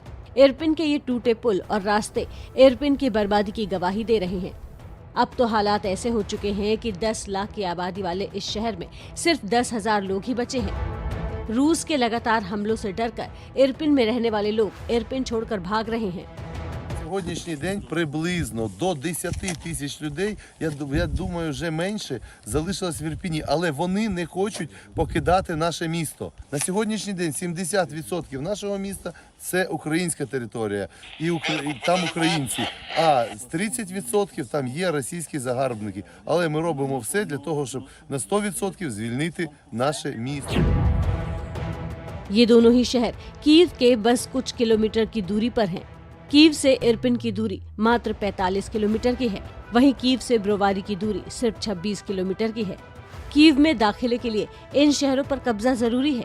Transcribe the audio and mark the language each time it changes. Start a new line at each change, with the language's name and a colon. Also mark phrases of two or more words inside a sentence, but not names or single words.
Hindi: इरपिन के ये टूटे पुल और रास्ते इरपिन की बर्बादी की गवाही दे रहे हैं। अब तो हालात ऐसे हो चुके हैं कि 10 लाख की आबादी वाले इस शहर में सिर्फ 10,000 लोग ही बचे हैं। रूस के लगातार हमलों से डरकर इरपिन में रहने वाले लोग इरपिन छोड़कर भाग रहे हैं।
Ukrainian: Сьогоднішній день приблизно до 10 тисяч людей, я думаю, вже менше, залишилось в Ірпіні, але вони не хочуть покидати наше місто. На сьогоднішній день 70% нашого міста – це українська територія, і там українці, а з 30% там є російські загарбники. Але ми робимо все для того, щоб на 100% звільнити наше місто.
Hindi: ये दोनों ही शहर कीव के बस कुछ किलोमीटर की दूरी पर हैं। कीव से इरपिन की दूरी मात्र 45 किलोमीटर की है, वहीं कीव से ब्रोवारी की दूरी सिर्फ 26 किलोमीटर की है। कीव में दाखिले के लिए इन शहरों पर कब्जा जरूरी है।